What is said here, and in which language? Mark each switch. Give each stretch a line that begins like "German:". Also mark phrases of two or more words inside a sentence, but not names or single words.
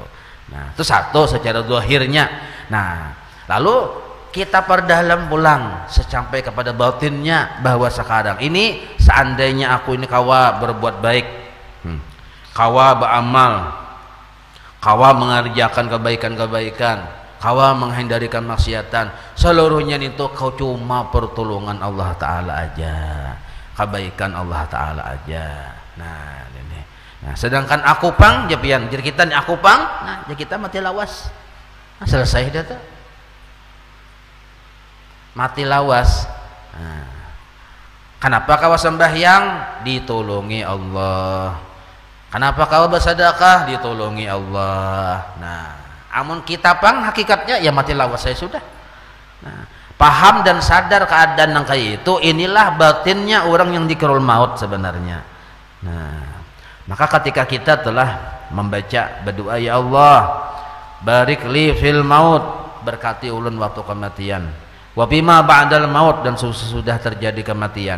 Banjar: Nah itu satu secara zahirnya. Nah lalu kita perdalam pulang sampai kepada batinnya bahwa sekarang ini seandainya aku ini kawa berbuat baik, kawa beramal, kawa mengerjakan kebaikan-kebaikan, kawa menghindari kemaksiatan, seluruhnya itu kau cuma pertolongan Allah Ta'ala aja, kebaikan Allah Ta'ala aja. Nah ini. Nah sedangkan aku pang japian jadi kita aku pang, nah jadi kita mati lawas. Nah, selesai dah tuh. Mati lawas. Nah, kenapa kau sembahyang? Ditolongi Allah. Kenapa kau bersedekah? Ditolongi Allah. Nah, amun kita pang hakikatnya ya mati lawas saya sudah. Nah, paham dan sadar keadaan yang kayak itu, inilah batinnya orang yang dikerul maut sebenarnya. Nah, maka ketika kita telah membaca berdoa ya Allah,
Arabic: barik li fil maut,
Banjar: berkati ulun waktu kematian,
Arabic: wa bima ba'dal maut,
Banjar: dan sesudah terjadi kematian.